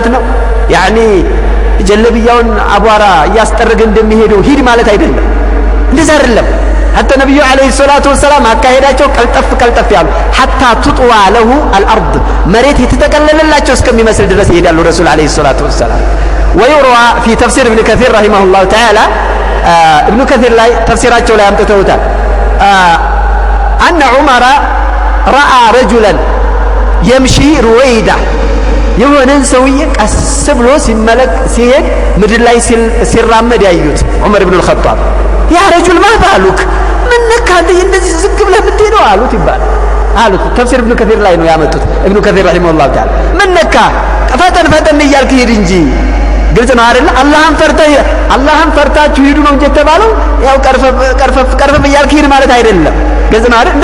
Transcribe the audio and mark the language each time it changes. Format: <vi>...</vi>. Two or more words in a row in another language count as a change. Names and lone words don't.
<am>ነው። ያኒ ጀለብያውን አቧራ እያስጠረገ እንደሚሄደው ሂድ ማለት አይደለም። እንደዛ አይደለም።</am> <ar>حتى النبي عليه الصلاة والسلام</ar> <am>አካሄዳቸው ቀልጠፍ ያሉ</am> <ar>حتى تطوى له الأرض</ar> <am>መሬት የተጠቀለለላቸው እስከሚመስል ድረስ ይሄዳሉ</am> <ar>الرسول عليه الصلاة والسلام። ويروى في تفسير ابن كثير رحمه الله تعالى ابن كثير</ar> <am>ላይ ተፍሲራቸው ላይ አምጥተውታል።</am> <ar>أن عمر رأى رجلا يمشي رويدا</ar> <am>የሆነን ሰውዬ ቀስ ብሎ ሲሄድ ምድር ላይ ሲራመድ ያዩት ዑመር ኢብኑ አልኸጣብ</am> <ar>يا رجل ما بالك</ar> <am>ምን ነካህ እንደዚህ ዝግ ብለህ የምትሄደው አሉት ይባላል አሉት። ተፍሲር ኢብኑ ከሲር ላይ ነው ያመጡት። ኢብኑ ከሲር</am> <ar>رحمه الله تعالى</ar> <am>ምን ነካህ ፈጠን እያልክ ሂድ እንጂ ግልጽ ነው አይደል? አላህን ፈርታችሁ ሂዱ ነው እንጂ የተባለው ያው ቀርፈፍ እያልክ ሂድ ማለት አይደለም። ግልጽ ነው አይደል?</am>